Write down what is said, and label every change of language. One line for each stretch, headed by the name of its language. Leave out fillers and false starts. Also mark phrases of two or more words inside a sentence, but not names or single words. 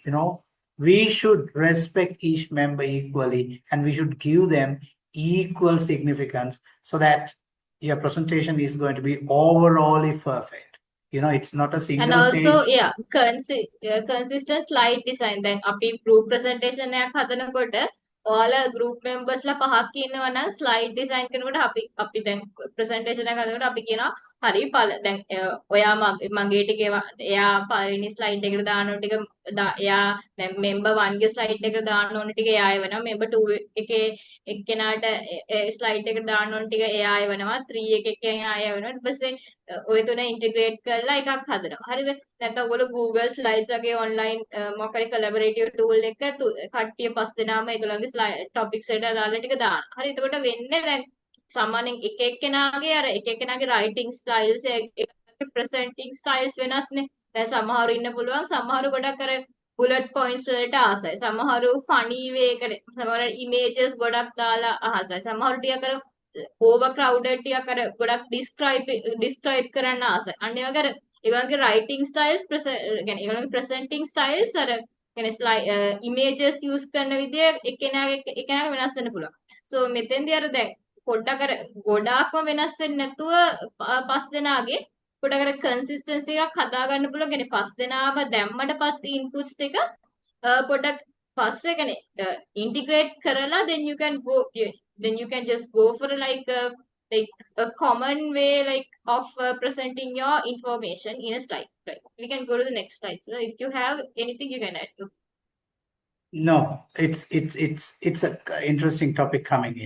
English: We should respect each member equally, and we should give them equal significance, so that your presentation is going to be overall perfect. It's not a single And also, page. yeah, consistent slide design.
Sinhala: Then අපි
English: group presentation
Sinhala: එකක් හදනකොට ඔයාලා
English: group members
Sinhala: ලා පහක් ඉන්නවා නම්
English: slide design
Sinhala: කරනකොට අපි දැන් presentation එකක් හදනකොට අපි කියනවා හරි දැන් ඔයා මගේ ටික එයා පළවෙනි slide එකට දාන ටික එයා දැන් member 1 ගේ slide එකට දාන්න ඕන ටික එයා එවනවා, member 2 එකේ එක්කෙනාට slide එකට දාන්න ඕන ටික එයා එවනවා, 3 එකේ එක්කෙනා එයා එවනවා. ඊට පස්සේ ඔය තුන ඉන්ටිග්‍රේට් කරලා එකක් හදනවා. හරිද? නැත්නම් ඔයගොල්ලෝ Google Slides වගේ online මොකක් හරි
English: collaborative tool
Sinhala: එක කට්ටිය පස් දෙනාම ඒගොල්ලන්ගේ topics එකට දාලා ටික දානවා. හරි, එතකොට වෙන්නේ දැන් සාමාන්‍යයෙන් එක එක්කෙනාගේ අර එක එක්කෙනාගේ
English: writing styles presenting styles
Sinhala: වෙනස්නේ. දැන් සමහරු ඉන්න පුළුවන්, සමහරු ගොඩක් අර
English: bullet points
Sinhala: වලට ආසයි. සමහරු
English: funny way
Sinhala: එකට, සමහර images ගොඩක් දාලා ආසයි. සමහරු ටිකක් අර overcrowded ටිකක් අර ගොඩක් describe කරන්න ආසයි. අන්න ඒ වගේ අර ඒගොල්ලන්ගේ
English: writing styles
Sinhala: يعني ඒගොල්ලන්ගේ
English: presenting styles
Sinhala: අර يعني
English: images use
Sinhala: කරන විදිය එක්කෙනාගේ වෙනස් වෙන්න පුළුවන්. So මෙතෙන්දී අර දැන් පොඩ්ඩක් අර ගොඩාක්ම වෙනස් වෙන්නේ නැතුව පස් දෙනාගේ පොඩ්ඩක් අර consistency එකක් හදා ගන්න පුළුවන්.
English: يعني
Sinhala: පස් දෙනාම දැම්මට පස්සේ inputs ටික පොඩ්ඩක් පස්සේ يعني integrate කරලා
English: then you can just go for like a common way of presenting your information in a slide. Right. We can go to the next slide. So if you have anything, you can add. No, it's a interesting topic coming in.